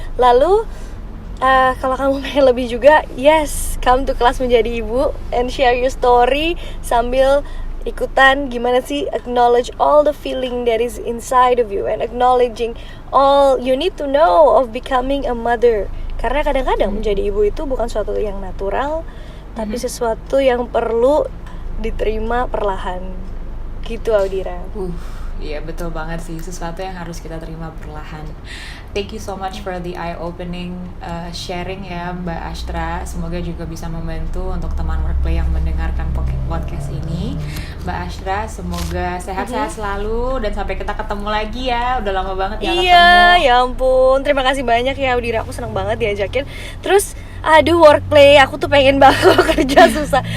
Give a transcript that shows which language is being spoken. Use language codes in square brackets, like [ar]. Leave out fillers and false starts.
[en] Lalu kalau kamu pengen lebih juga, yes, come to kelas menjadi ibu and share your story sambil ikutan gimana sih acknowledge all the feeling that is inside of you and acknowledging all you need to know of becoming a mother. [id] Karena kadang-kadang menjadi ibu itu bukan sesuatu yang natural, tapi sesuatu yang perlu diterima perlahan. Gitu, Audira. Iya, betul banget sih. Sesuatu yang harus kita terima perlahan. [en] Thank you so much for the eye-opening sharing ya Mbak Ashra. [id] Semoga juga bisa membantu untuk teman Workplay yang mendengarkan podcast ini. Mbak Ashra, semoga sehat-sehat selalu dan sampai kita ketemu lagi ya. Udah lama banget ya ketemu. Iya, ya ampun. Terima kasih banyak ya Audira. Aku senang banget diajakin. Terus aduh, Workplay, aku tuh pengen banget kalau kerja susah.